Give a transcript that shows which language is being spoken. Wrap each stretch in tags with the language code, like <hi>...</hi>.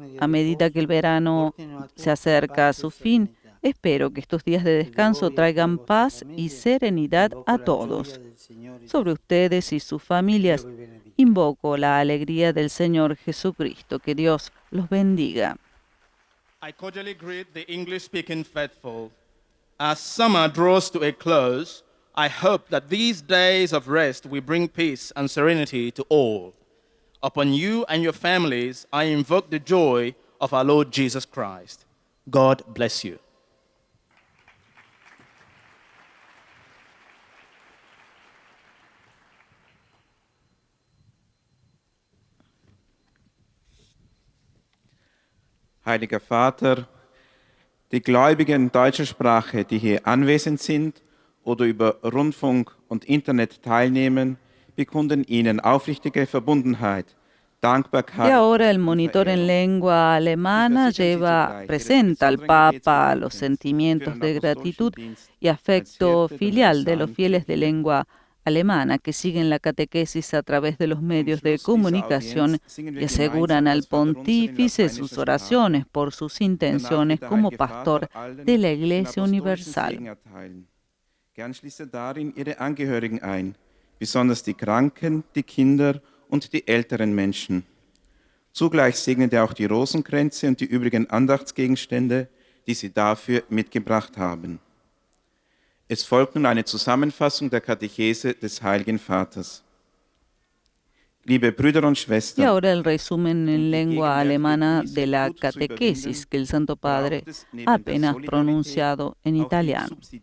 <es>A medida que el verano se acerca a su fin, espero que estos días de descanso traigan paz y serenidad a todos. Sobre ustedes y sus familias, invoco la alegría del Señor Jesucristo. Que Dios los bendiga.</es> <en>I cordially greet the English-speaking faithful. As summer draws to a close, I hope that these days of rest will bring peace and serenity to all. Upon you and your families, I invoke the joy of our Lord Jesus Christ. God bless you.</en> <de>Heiliger Vater, die Gläubigen deutscher Sprache, die hier anwesend sind oder über Rundfunk und Internet teilnehmen, bekunden Ihnen aufrichtige Verbundenheit, Dankbarkeit.</de> <es>Y ahora el monitor en lengua alemana presenta al Papa los sentimientos de gratitud y afecto filial de los fieles de lengua alemana que siguen la catequesis a través de los medios de comunicación y aseguran al pontífice sus oraciones por sus intenciones como pastor de la Iglesia Universal.</es> <de>Gern schließt darin ihre Angehörigen ein, besonders die Kranken, die Kinder und die älteren Menschen. Zugleich segnet auch die Rosenkränze und die übrigen Andachtsgegenstände, die sie dafür mitgebracht haben. Es folgt nun eine Zusammenfassung der Katechese des Heiligen Vaters. Liebe Brüder und Schwestern,</de> <es>y ahora el resumen en lengua alemana de la catequesis que el Santo Padre ha apenas pronunciado en italiano.</es>